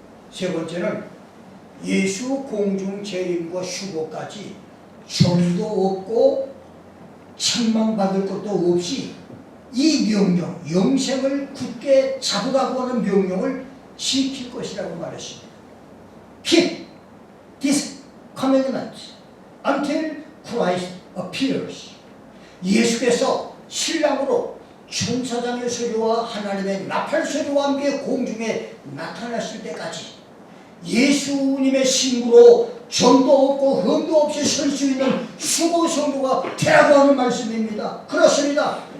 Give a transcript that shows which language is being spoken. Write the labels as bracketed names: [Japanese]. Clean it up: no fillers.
[Korean] 세 번째는 예수 공중 재림과 휴거까지 정도 없고 책망받을 것도 없이 이 명령, 영생을 굳게 잡으라고 하는 명령을 지킬 것이라고 말했습니다. [English] Keep this commandment until Christ appears. [Korean] 예수께서 신랑으로 천사장의 소리와 하나님의 나팔 소리와 함께 공중에 나타났을 때까지 예수님의 신부로 점도 없고 흠도 없이 설 수 있는 수고 성도가 되라고 하는 말씀입니다. 그렇습니다.